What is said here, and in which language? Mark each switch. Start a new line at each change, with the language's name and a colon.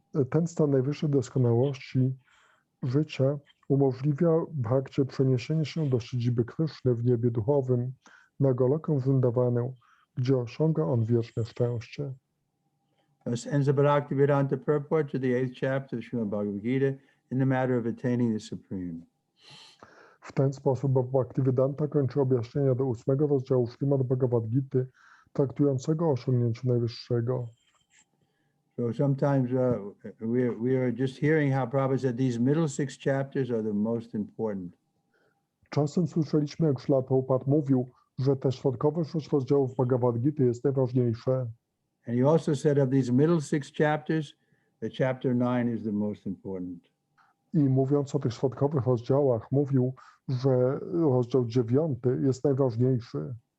Polish: Ten stan najwyższej doskonałości życia umożliwia bhakcie przeniesienie się do siedziby Kryszny w niebie duchowym, na Golokę Vrindavanę, gdzie osiąga on wieczne szczęście.
English: Thus ends the Bhaktivedanta purport to the 8th chapter of Srimad Bhagavad Gita. in the matter of attaining the Supreme.
Polish: W ten sposób Bhaktivedanta kończy objaśnienia do 8 rozdziału Śrimad Bhagavad Gity, traktującego o osiągnięciu najwyższego.
English: So sometimes we are just hearing how Prabhupada said these middle 6 chapters are the most important.
Polish: Czasem słyszeliśmy, jak Śrīla Prabhupāda mówił, że te środkowe 6 rozdziałów Bhagavad Gity jest najważniejsze.
English: And he also said of these middle 6 chapters, the chapter 9 is the most important.
Polish: I mówiąc o tych środkowych rozdziałach, mówił, że rozdział 9 jest najważniejszy.